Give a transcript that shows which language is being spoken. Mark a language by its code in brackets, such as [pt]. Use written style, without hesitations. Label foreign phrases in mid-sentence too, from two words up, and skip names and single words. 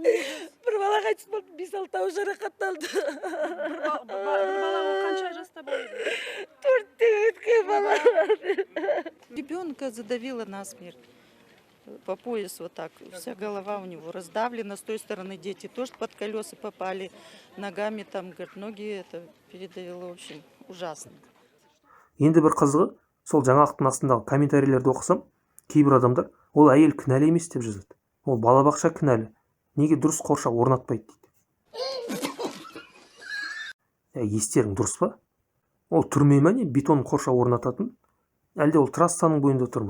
[kk] Бір бала қайтыс болды, 5-6 жарақатталды. Бала қанша жаста болды? 4-те өткен бала. [ru] Ребенка задавило насмерть. По пояс вот так. Вся голова у него раздавлена. С той стороны дети тоже под колеса попали. Ногами там, говорит, ноги это передавило. В общем, ужасно. [kk] Енді бір қызығы, сол жаңалықтың астындағы комментарийлерді оқысам, кейбір адамдар ол әйел кінәлі емес деп жазады. Ол балабақша кінәлі. Неге дұрыс қоршау орнатпайды дейді. Естерің дұрыс па? Ол түрме ме не бетон қоршау орнататын? Әлде ол трассаның бойында тұр ма?